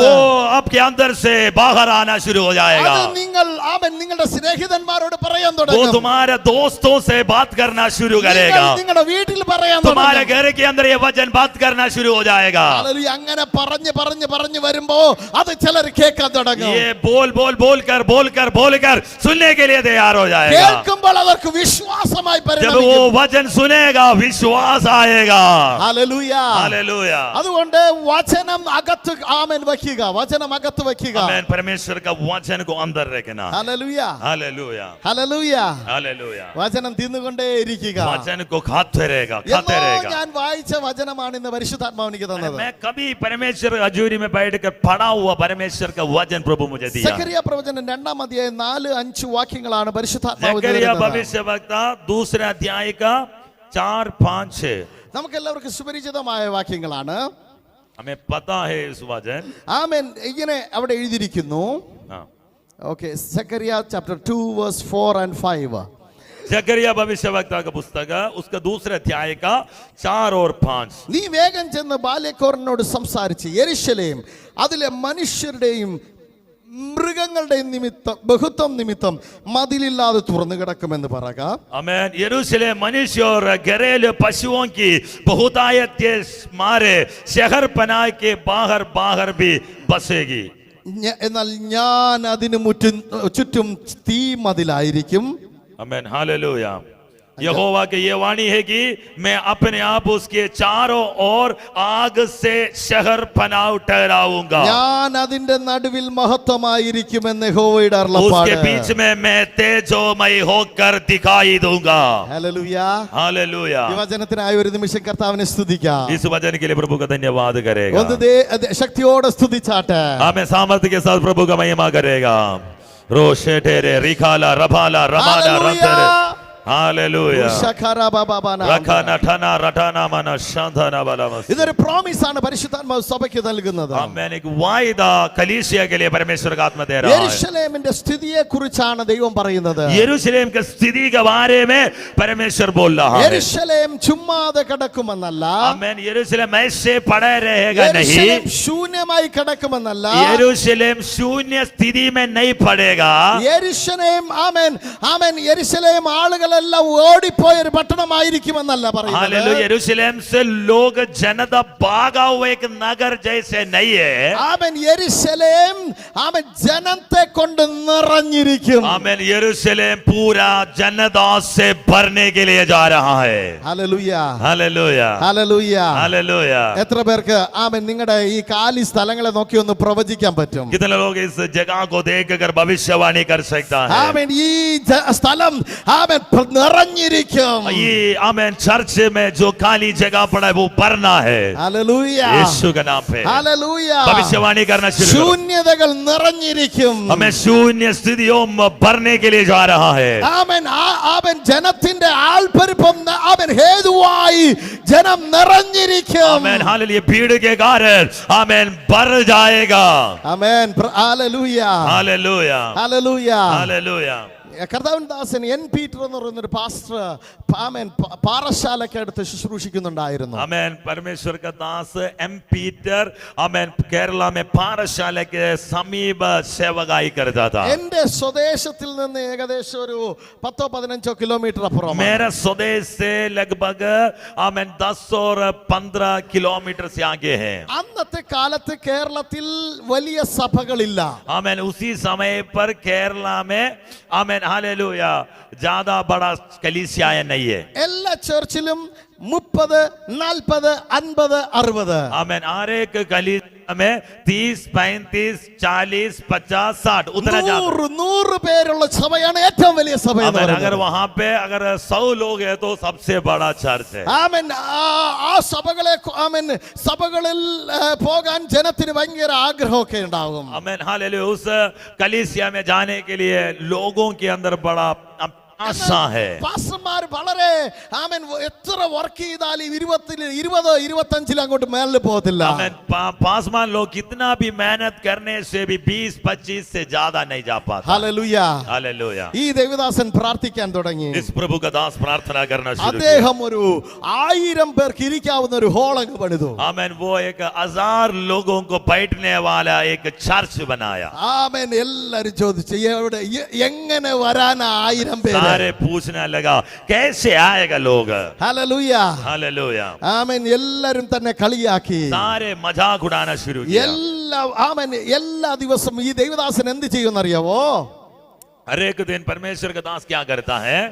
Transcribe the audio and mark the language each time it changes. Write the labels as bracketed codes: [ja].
[hi] वो आपके अंदर से बाहर आना शुरू हो जाएगा, [ml] അത് നിങ്ങൾ ആമേൻ നിങ്ങളുടെ സ്നേഹിതന്മാരോട് പറയാൻ [hi] वो [ml] തുടങ്ങും. [hi] तुम्हारे दोस्तों से बात करना शुरू [ml] നിങ്ങൾ [hi] करेगा, [ml] നിങ്ങളുടെ വീട്ടിൽ പറയാൻ [hi] तुम्हारे [ml] തുടങ്ങും. [hi] घर के अंदर ये वचन बात करना शुरू हो जाएगा। [ml] ഹല്ലേലൂയ. അങ്ങനെ പറഞ്ഞു വരുമ്പോ അത് ചിലർ കേൾക്കാൻ തുടങ്ങും. [hi] ये बोल कर सुनने के लिए तैयार हो जाएगा। [ml] കേൾക്കുമ്പോൾ അവർക്ക് വിശ്വാസമായി [hi] जब वो [ml] പരിണമിക്കും. [hi] वचन सुनेगा विश्वास आएगा। [ml] ഹല്ലേലൂയ. [hi] हालेलुया, [ml] അതുകൊണ്ട് വചനം അകത്ത് ആമേൻ വെക്കുക. വചനം അകത്ത് വെക്കുക. [hi] आमेन, परमेश्वर का वचन को अंदर रखना। [ml] ഹല്ലേലൂയ. [hi] Hallelujah, [ml] hallelujah. [hi] हालेलुया, [ml] വചനം തിന്നുകൊണ്ടേ ഇരിക്കുക. [hi] वचन को खाते रहेगा, खाते [ml] എന്നോ [hi] रहेगा। [ml] ഞാൻ വായിച്ച വചനമാണ് ഇന്ന് പരിശുദ്ധാത്മാവ് എനിക്ക് തന്നത്. [hi] मैं कभी परमेश्वर हजूरी में बैठकर पढ़ा हुआ परमेश्वर का वचन प्रभु मुझे दिया। [ml] സക്കറിയ പ്രവചനം 2-ാം അധ്യായം 4-5 വാക്യങ്ങളാണ് പരിശുദ്ധാത്മാവ് [hi] जकरिया [ml] തരുന്നത്. [hi] भविष्यवक्ता 2 अध्याय का 4, 5, 6 [ml] നമുക്ക് എല്ലാവർക്കും സുപരിചിതമായ വാക്യങ്ങളാണ്. [hi] हमें पता है इस वचन। [ml] ആമേൻ. ഇങ്ങനെ അവിടെ എഴുതിയിരിക്കുന്നു. [hi] हाँ, [ml] okay, Zacharia chapter 2 verse 4 and 5. [hi] जकरिया भविष्यवक्ता का पुस्तक है, उसका 2 अध्याय का 4 और 5। [ml] നീ വേഗം ചെന്ന് ബാല്യക്കോരനോട് സംസാരിച്ച് യെരുശലേം അതിലെ മനുഷ്യരുടെയും മൃഗങ്ങളുടെയും നിമിത്തം ബഹുത്വം നിമിത്തം മതിലില്ലാതെ തുറന്നു കിടക്കുമെന്ന് പറയുക. [hi] आमेन, यरूशलेम मनुष्य और घरेलू पशुओं की बहुतायत के मारे शहर बना के बाहर भी बसेगी। [ml] എന്നാൽ ഞാൻ അതിന് ചുറ്റും തീ മതിലായിരിക്കും. [hi] आमेन, हालेलुया। यहोवा की ये वाणी है कि मैं अपने आप उसके चारों ओर आग से शहर बनाव ठहराऊंगा, [ml] ഞാൻ അതിന്റെ നടുവിൽ മഹത്വമായിരിക്കുമെന്ന് യഹോവയുടെ [hi] उसके [ml] അരുളപ്പാട്. [hi] बीच में मैं तेजोमय होकर दिखाई दूंगा. [ml] ഹല്ലേലൂയ. [hi] हालेलुया. [ml] ഈ വചനത്തിനായി ഒരു നിമിഷം കർത്താവിനെ സ്തുതിക്കാം. [hi] इस वचन के लिए प्रभु का धन्यवाद करेगा. [ml] ഒന്ന് ശക്തിയോടെ സ്തുതിച്ചാട്ടെ. [hi] हमें सामर्थ्य के साथ प्रभु का महिमा करेगा. रोशे ठेरे रिखाला रभाला रमाना रंतरे. हालेलुया. रखाना ठना रटाना मना शांधना बलमस. [ml] ഇതൊരു പ്രോമിസ് ആണ് പരിശുദ്ധാത്മാവ് സഭയ്ക്ക് നൽകുന്നത്. [hi] आमेन. एक वायदा कलीसिया के लिए परमेश्वर का आत्मा दे रहा है. [ml] യെരൂശലേമിന്റെ സ്ഥിതിയെ കുറിച്ചാണ് ദൈവം പറയുന്നത്. [hi] यरूशलेम की स्थिति के बारे में परमेश्वर बोल रहा है. [ml] യെരൂശലേം ചുമ്മാതെ കിടക്കുമെന്നല്ല, [hi] आमेन. यरूशलेम ऐसे पड़ा रहेगा नहीं. [ml] യെരൂശലേം ശൂന്യമായി കിടക്കുമെന്നല്ല, [hi] यरूशलेम शून्य स्थिति में नहीं पड़ेगा. [ml] യെരൂശലേം ആമേൻ ആമേൻ യെരൂശലേം ആളുകളെല്ലാം ഓടിപ്പോയ ഒരു പട്ടണമായിരിക്കുമെന്നല്ല പറയുന്നത്. [hi] हालेलुया. यरूशलेम से लोग जनता भागा हुआ एक नगर जैसे नहीं है. [ml] ആമേൻ യെരൂശലേം ആമേൻ ജനത്തെ കൊണ്ട് നിറഞ്ഞിരിക്കും. [hi] आमेन. यरूशलेम पूरा जनता से भरने के लिए जा रहा है. [ml] Hallelujah [hi] hallelujah. [ml] ഹല്ലേലൂയ. [hi] हालेलुया. [ml] എത്ര പേർക്ക് ആമേൻ നിങ്ങളുടെ ഈ കാലി സ്ഥലങ്ങളെ നോക്കി ഒന്ന് പ്രവചിക്കാൻ പറ്റും? [hi] कितने लोग इस जगह को देखकर भविष्यवाणी कर सकता है? [ml] ആമേൻ ഈ സ്ഥലം ആമേൻ നിറഞ്ഞിരിക്കും. [hi] ये आमेन. चर्च में जो खाली जगह पड़ा है वो भरना है. [ml] ഹല്ലേലൂയ [hi] यीशु के नाम पे [ml] ഹല്ലേലൂയ. [hi] भविष्यवाणी करना शुरू करो. [ml] ശൂന്യതകൾ നിറഞ്ഞിരിക്കും. [hi] हमें शून्य स्थितियों में भरने के लिए जा रहा है. [ml] ആമേൻ ആമേൻ ജനത്തിന്റെ ആൾപ്പെരുപ്പം ആമേൻ ഹേതുവായി ജനം നിറഞ്ഞിരിക്കും. [hi] आमेन. हालेलुया. भीड़ के कारण आमेन भर जाएगा. [ml] Amen hallelujah [hi] hallelujah. [ml] Hallelujah. [hi] Hallelujah. [ml] കർത്താവിൻ ദാസൻ എൻ പീറ്റർ എന്ന് പറയുന്ന ഒരു പാസ്റ്റർ ആമേൻ പാറശാലയ്ക്ക് അടുത്ത് ശുശ്രൂഷിക്കുന്നുണ്ടായിരുന്നു. [hi] आमेन. परमेश्वर का दास एम पीटर आमेन केरला में पाठशाला के समीप सेवकाई करता था. [ml] എന്റെ സ്വദേശത്തിൽ നിന്ന് ഏകദേശം ഒരു 10-15 കിലോമീറ്റർ അപ്പുറം. [hi] मेरा स्वदेश से लगभग आमेन 10 और 15 किलोमीटर से आगे है. [ml] അന്നത്തെ കാലത്ത് കേരളത്തിൽ വലിയ സഭകളില്ല. [hi] आमेन. उसी समय पर केरला में आमेन. हालेलुया. ज्यादा बड़ा कलीसिया नहीं है. [ml] എല്ലാ ചർച്ചിലും 30, 40, 50, 60. [hi] आमेन. हर एक कलीसिया में 30, 35, 40, 50, 60 उतना ज्यादा. [ml] 100 പേരുള്ള സഭയാണ് ഏറ്റവും വലിയ സഭ എന്ന് [hi] आमेन. अगर [ml] പറയുന്നത്. [hi] वहां पे अगर 100 लोग है तो सबसे बड़ा चर्च है. [ml] ആമേൻ ആ സഭകളെ ആമേൻ സഭകളിൽ പോകാൻ ജനത്തിന് ഭയങ്കര ആഗ്രഹമൊക്കെ ഉണ്ടാകും. [hi] आमेन. हालेलुया. उस कलीसिया में जाने के लिए लोगों के अंदर बड़ा आशा है. [ml] പാസ്റ്റർമാർ വളരെ ആമേൻ എത്ര വർക്ക് ചെയ്താലും 20-25 അങ്ങോട്ട് മേളിൽ പോകത്തില്ല. [hi] आमेन. पासवान लोग कितना भी मेहनत करने से भी 20-25 से ज्यादा नहीं जा पाता. [ml] ഹല്ലേലൂയ. [hi] हालेलुया. [ml] ഈ ദേവദാസൻ പ്രാർത്ഥിക്കാൻ തുടങ്ങി. [hi] इस प्रभु का दास प्रार्थना करना शुरू किया. [ml] അദ്ദേഹം ഒരു 1000 പേർക്ക് ഇരിക്കാവുന്ന ഒരു ഹോൾ അങ്ങ് പണിതു. [hi] आमेन. वो एक 1000 लोगों को बैठने वाला एक चर्च बनाया. [ml] ആമേൻ. എല്ലാരും ചോദിച്ചു എവിടെ എങ്ങനെ വരാനാ 1000 പേര്? [hi] सारे पूछने लगा कैसे आएगा लोग. [ml] ഹല്ലേലൂയ. [hi] हालेलुया. [ml] ആമേൻ. എല്ലാരും തന്നെ കളിയാക്കി. [hi] सारे मजाक उड़ाना शुरू किया. [ml] എല്ലാ ദിവസവും ഈ ദൈവദാസൻ എന്ത് ചെയ്യുമെന്നറിയാവോ? [hi] हर एक दिन परमेश्वर का दास क्या करता है?